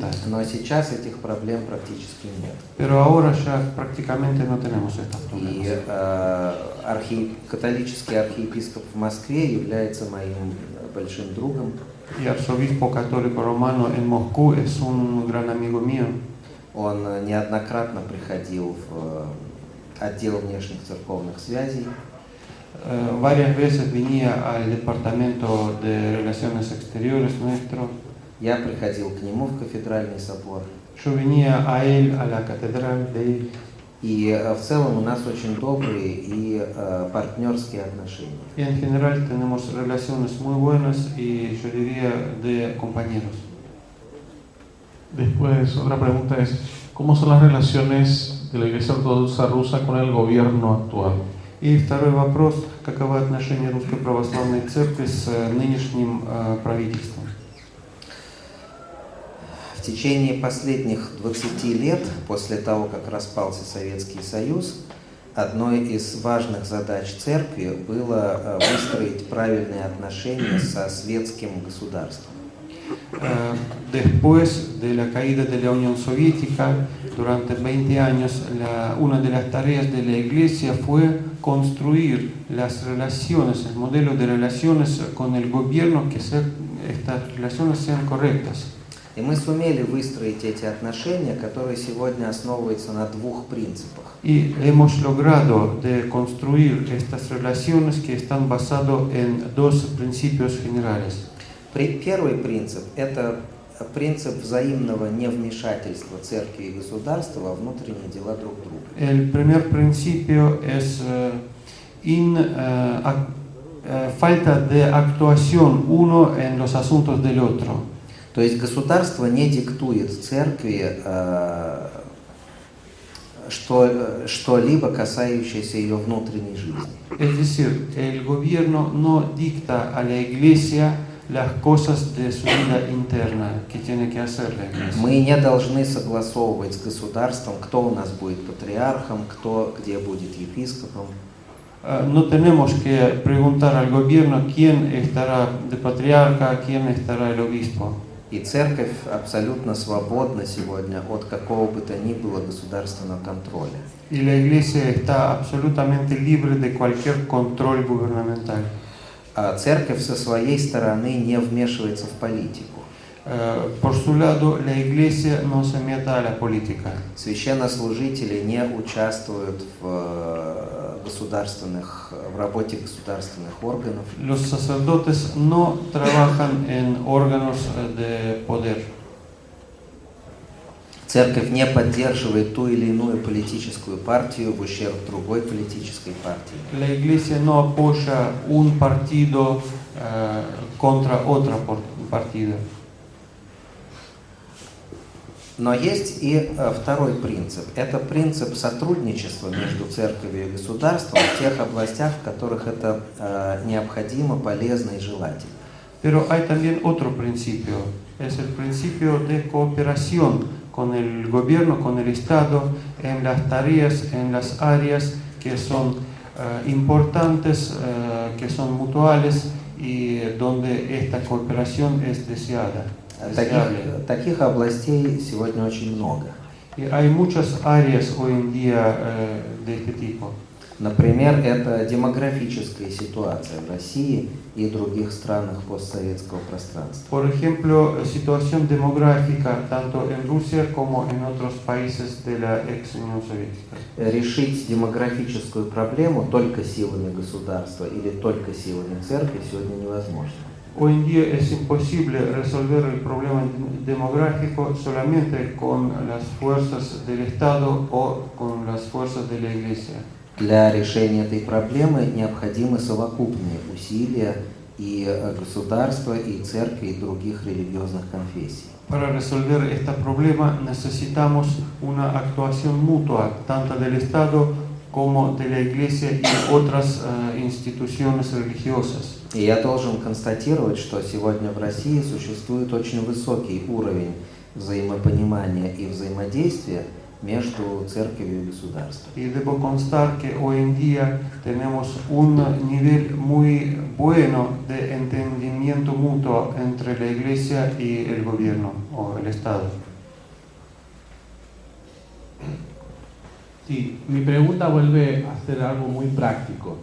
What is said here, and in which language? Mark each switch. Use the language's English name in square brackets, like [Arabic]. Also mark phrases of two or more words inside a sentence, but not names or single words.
[Russian] но сейчас этих проблем практически нет. [Spanish] pero ahora ya prácticamente no tenemos estos [Russian] И [Spanish] problemas. [Russian] католический архиепископ в Москве является моим большим другом. [Spanish] Y arzobispo católico romano en Moscú es un gran amigo mío. [Russian] Он неоднократно приходил в отдел внешних церковных связей. [Spanish] Varias veces venía al departamento de relaciones exteriores nuestro. [Russian] Я приходил к нему в кафедральный собор. [Spanish] Yo venía a él, a la catedral de él. [Russian] И в целом у нас очень добрые и партнерские отношения. [Spanish] Y en general tenemos relaciones muy buenas y yo diría de compañeros. Después, otra pregunta es, ¿cómo son las relaciones de la Iglesia Ortodoxa rusa con el gobierno actual? [Russian] И второй вопрос, каковы отношения Русской Православной Церкви с нынешним правительством? В течение последних 20 лет, после того, как распался Советский Союз, одной из важных задач церкви было выстроить правильные отношения со светским государством. [Spanish] Después de la caída de la Unión Soviética, durante 20 años, una de las tareas de la Iglesia fue construir las relaciones, el modelo de relaciones con el gobierno, que estas relaciones sean correctas. [Russian] И мы сумели выстроить эти отношения, которые сегодня основываются на двух принципах. [Spanish] Y hemos logrado de construir estas relaciones que están basadas en dos principios generales. [Russian] Первый принцип – это принцип взаимного невмешательства церкви и государства во внутренние дела друг друга. [Spanish] El primer principio es falta de actuación uno en los asuntos del otro. [Russian] То есть государство не диктует церкви что-либо касающееся ее внутренней жизни. [Spanish] Es decir, el gobierno no dicta a la Iglesia las cosas de su vida interna que tiene que hacer la Iglesia. [Russian] Мы не должны согласовывать с государством, кто у нас будет патриархом, кто где будет епископом. [Spanish] No tenemos que preguntar al gobierno quién estará de patriarca, quién estará el obispo. [Russian] И церковь абсолютно свободна сегодня от какого бы то ни было государственного контроля. [Spanish] Y la Iglesia está absolutamente libre de cualquier control gubernamental. [Russian] А церковь со своей стороны не вмешивается в политику. [Spanish] Por su lado, la Iglesia no se mete a la política. [Russian] Священнослужители не участвуют в работе государственных органов. [Spanish] Los sacerdotes no trabajan en órganos de poder. [Russian] Церковь не поддерживает ту или иную политическую партию в ущерб другой политической партии. [Spanish] La Iglesia no apoya un partido contra otro partido. [Russian] Но есть и второй принцип. Это принцип сотрудничества между церковью и государством в тех областях, в которых это необходимо, полезно и желательно. [Spanish] Pero hay también otro principio. Es el principio de cooperación con el gobierno, con el Estado, en las tareas, en las áreas que son importantes, que son mutuales y donde esta cooperación es deseada. [Russian] Таких областей сегодня очень много. [Spanish] Y hay muchas áreas hoy en día de este tipo. [Russian] Например, это демографическая ситуация в России и других странах постсоветского пространства. [Spanish] Por ejemplo, situación demográfica tanto en Rusia como en otros países de la ex Unión Soviética. [Russian] Решить демографическую проблему только силами государства или только силами церкви сегодня невозможно. [Spanish] Hoy en día es imposible resolver el problema demográfico solamente con las fuerzas del Estado o con las fuerzas de la Iglesia. [Russian] Для решения этой проблемы необходимы совокупные усилия и государства, и церкви, и других религиозных конфессий. [Spanish] Para resolver este problema necesitamos una actuación mutua, tanto del Estado como de la Iglesia y otras instituciones religiosas. [Russian] И я должен констатировать, что сегодня в России существует очень высокий уровень взаимопонимания и взаимодействия между церковью и государством. [Spanish] Y debo constar que hoy en día tenemos un nivel muy bueno de entendimiento mutuo entre la Iglesia y el gobierno o el Estado. Sí, mi pregunta vuelve a ser algo muy práctico.